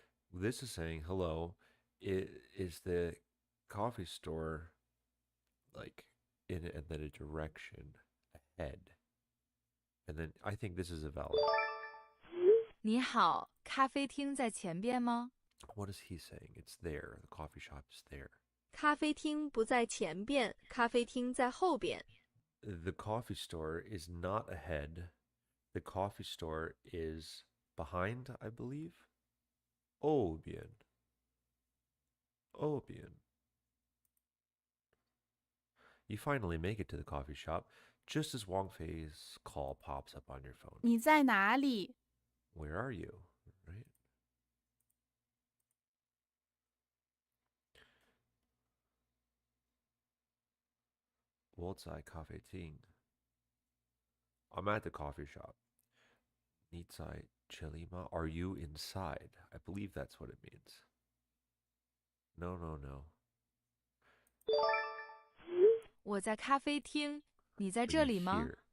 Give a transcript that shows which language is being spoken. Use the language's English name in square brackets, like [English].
[English] This is saying, hello, is the coffee store like in a direction ahead? And then I think this is a valid. [Chinese] 你好，咖啡厅在前边吗? [English] What is he saying? It's there. The coffee shop is there. [Chinese] 咖啡厅不在前边，咖啡厅在后边。 [English] The coffee store is not ahead. The coffee store is behind, I believe. Oh, bien. Oh, bien. You finally make it to the coffee shop just as Wang Fei's call pops up on your phone. [Chinese] 你在哪里? [English] Where are you? Right? 我在咖啡厅. I'm at the coffee shop. [Chinese] 你在这里吗? Are you inside? [English] I believe that's what it means. No. [Chinese] 我在咖啡厅，你在这里吗?